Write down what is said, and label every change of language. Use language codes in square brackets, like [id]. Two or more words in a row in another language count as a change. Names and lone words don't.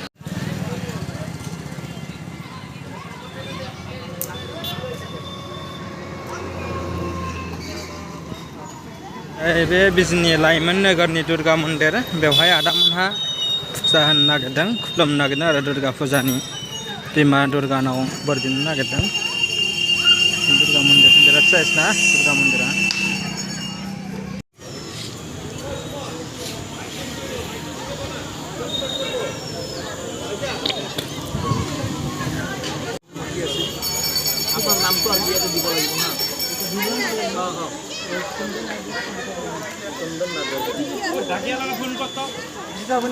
[brx] बे बिजनि लाइमोन नोगोरनि दुर्गा मन्दिर, बेवहाय आदामोनहा फुजा होनो नागिरदों, खुलुमनो नागिरदों आरो दुर्गा फुजानि बिमा दुर्गानाव बोर बिनो नागिरदों। दुर्गा मन्दिर बिराद साइज ना दुर्गा मन्दिरा। [as] আপনার নামটো আর বিয়াতে দিব লাগিব না। ডাকিয়ালা ফোন করত দিতা বলে